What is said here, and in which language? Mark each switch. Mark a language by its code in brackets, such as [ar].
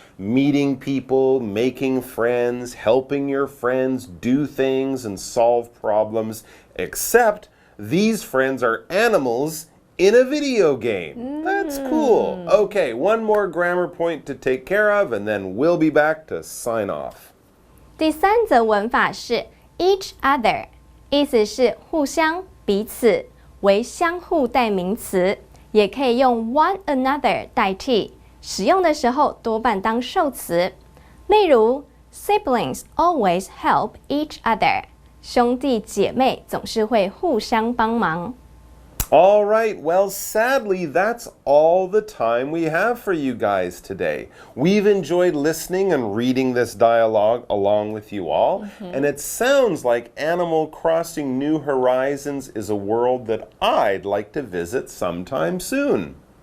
[en] Meeting people, making friends, helping your friends do things and solve problems. Except these friends are animals in a video game. That's cool. Okay, one more grammar point to take care of, and then we'll be back to sign off. [zh] 第三则文法是 each other， 意思是互相、彼此，为相互代名词，也可以用 one another 代替。使用的时候多半当受词，例如 [en] siblings always help each other， [zh] 兄弟姐妹总是会互相帮忙。 [en] All right, well, sadly, that's all the time we have for you guys today. We've enjoyed listening and reading this dialogue along with you all, and it sounds like Animal Crossing New Horizons is a world that I'd like to visit sometime soon.